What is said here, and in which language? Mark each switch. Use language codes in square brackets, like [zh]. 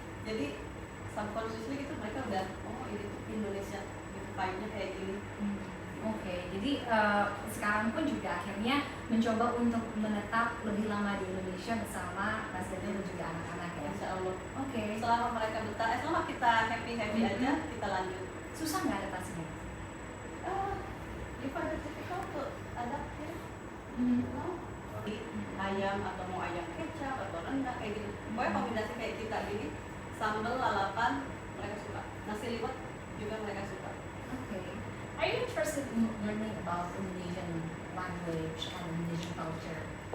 [id] Jadi subconsciously gitu mereka udah, oh ini tuh Indonesia gitu, vibe-nya kayak gini. Oke, jadi sekarang pun juga akhirnya mencoba untuk menetap lebih lama di Indonesia bersama Mas Daniel dan juga anak-anak ya. Insya Allah. Oke. Selama mereka betah, selama kita happy aja, kita lanjut. Susah nggak adaptasinya? [en] You find it difficult to adapt here? [id] No? Ayam atau mau ayam kecap atau rendang kayak gitu. Pokoknya kombinasi kayak kita gini, sambal lalapan mereka suka. Nasi liwet juga mereka suka. [en] Okay. Are you interested in learning about Indonesian language and Indonesian culture?